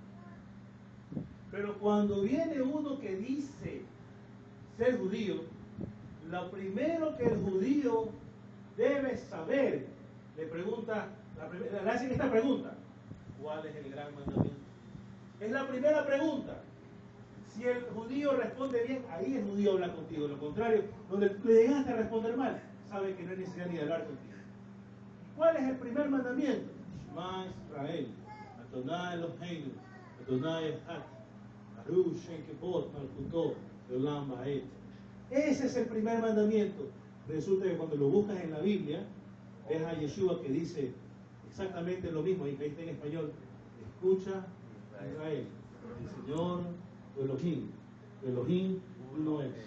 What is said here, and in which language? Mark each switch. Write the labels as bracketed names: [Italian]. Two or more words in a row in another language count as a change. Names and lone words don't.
[Spanish] Pero cuando viene uno que dice ser judío, lo primero que el judío debe saber, le pregunta, le hacen esta pregunta: ¿cuál es el gran mandamiento? Es la primera pregunta. Si el judío responde bien, ahí el judío habla contigo. Lo contrario, donde le llegaste a responder mal, sabe que no hay necesidad ni de hablar contigo. ¿Cuál es el primer mandamiento? [Hebrew] שמע ישראל אדני אלהינו אדני אחד ברוך שם כבוד מלכותו לעולם ועד. [Spanish] Ese es el primer mandamiento. Resulta que cuando lo buscas en la Biblia, ves a Yeshua que dice exactamente lo mismo, y que está en español: escucha Israel, el Señor tu Elohim uno es.